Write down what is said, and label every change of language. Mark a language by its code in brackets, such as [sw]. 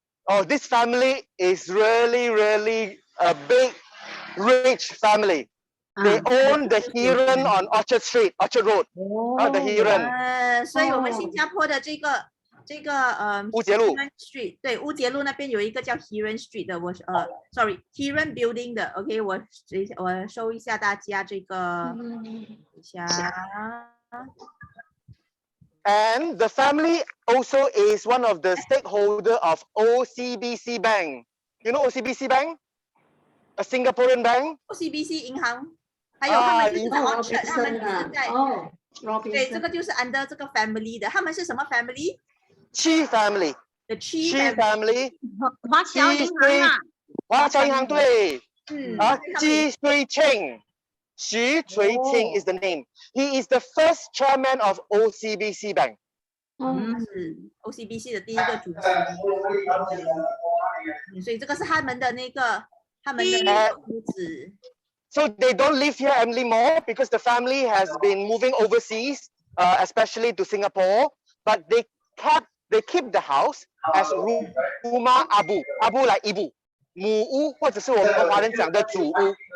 [en] 哦 ，this family is really a big, rich family. They own the Heron on Orchard Street, Orchard Road. The Heron. [zh] 所以我们新加坡的这个乌节路 Street， 对，乌节路那边有一个叫 Heron Street 的， [en] sorry [zh] Heron Building 的 ，OK， 我收一下大家这个，一下。 [en] And the family also is one of the stakeholder of OCBC Bank. You know OCBC Bank? A Singaporean bank? [zh] OCBC 银行，还有他们就是在 Orchard， 他们就是在对，这个就是 [en] under [zh] 这个 family 的，他们是什么 family？ [en] Chi family。The Chi family。 [zh] 华侨银行啊。华侨银行对。Ji Sui Cheng。 [en] Xu Chuiqing is the name. He is the first chairman of OCBC Bank. [zh] 他是 OCBC 的第一个主席，所以这个是他们的那个屋子。 [en] So they don't live here anymore because the family has been moving overseas, especially to Singapore. But they keep the house as Rumah Abu like ibu, [zh] 母屋或者是我们华人讲的祖屋。